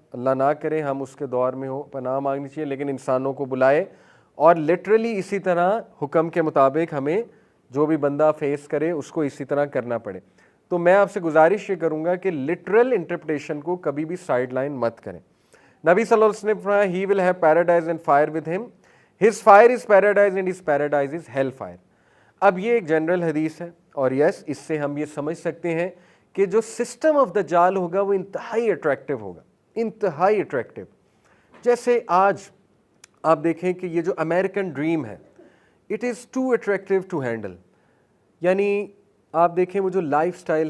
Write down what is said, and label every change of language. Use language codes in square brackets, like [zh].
[ur] اللہ نہ کرے ہم اس کے دور میں ہو, پناہ مانگنی چاہیے, لیکن انسانوں کو بلائے اور لٹرلی اسی طرح حکم کے مطابق ہمیں جو بھی بندہ فیس کرے اس کو اسی طرح کرنا پڑے. تو میں آپ سے گزارش یہ کروں گا کہ لٹرل انٹرپریٹیشن کو کبھی بھی سائڈ لائن مت کریں. نبی صلی اللہ علیہ وسلم نے فرمایا [en] he will have paradise and fire with him, his fire is paradise and his paradise is hell fire. [ur] اب یہ ایک جنرل حدیث ہے اور یس اس سے ہم یہ سمجھ سکتے ہیں کہ جو سسٹم آف دجال ہوگا وہ انتہائی اٹریکٹیو ہوگا, انتہائی اٹریکٹیو. جیسے آج آپ دیکھیں کہ یہ جو امریکن ڈریم ہے [en] it is too attractive to handle, [ur] یعنی آپ دیکھیں وہ جو لائف سٹائل